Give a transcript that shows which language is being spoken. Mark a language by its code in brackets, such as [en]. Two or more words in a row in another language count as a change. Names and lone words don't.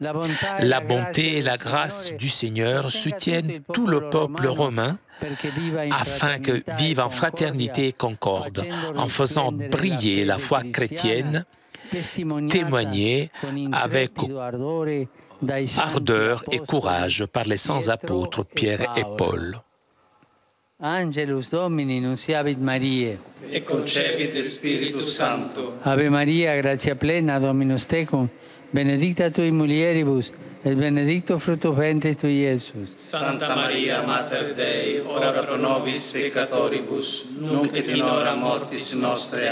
[fr] La bonté et la grâce du Seigneur soutiennent tout le peuple romain afin que vive en fraternité et concorde, en faisant briller la foi chrétienne, témoignée avec ardeur et courage par les saints apôtres Pierre et Paul. [la] Angelus Domini nunciavit Mariae. Et concepit Spiritus Sancto. Ave Maria, gratia plena, Dominus tecum, benedicta tui mulieribus, et benedictus fructus ventris tui, Iesus. Santa Maria, Mater Dei, ora pro nobis peccatoribus, nunc et in hora mortis nostre.